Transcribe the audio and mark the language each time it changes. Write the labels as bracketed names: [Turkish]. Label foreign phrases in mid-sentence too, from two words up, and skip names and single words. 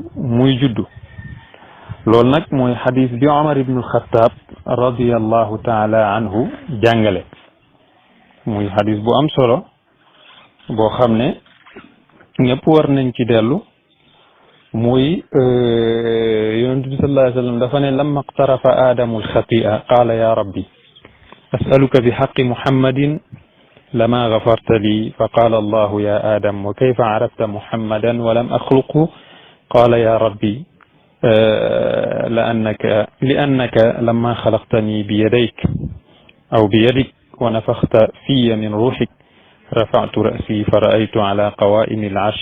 [Wolof] muy juddu loolu nag mooy xadis bi Omar ibn al-Khattab [Arabic] رضي الله تعالى عنه [Wolof] jàngale muy xadis bu am solo boo xam ne ñëpp war nañ ci dellu muy yonent bi [Arabic] صلى الله عليه وسلم [Wolof] dafa ne [Arabic] لما اقترف آدم الخطيئة قال يا رب أسألك بحق محمد لما غفرت لي فقال الله يا آدم وكيف عرفت محمدا ولم أخلقه قال يا ربي لأنك لما خلقتني بيديك أو بيدك ونفخت في من روحك رفعت رأسي فرأيت على قوائم العرش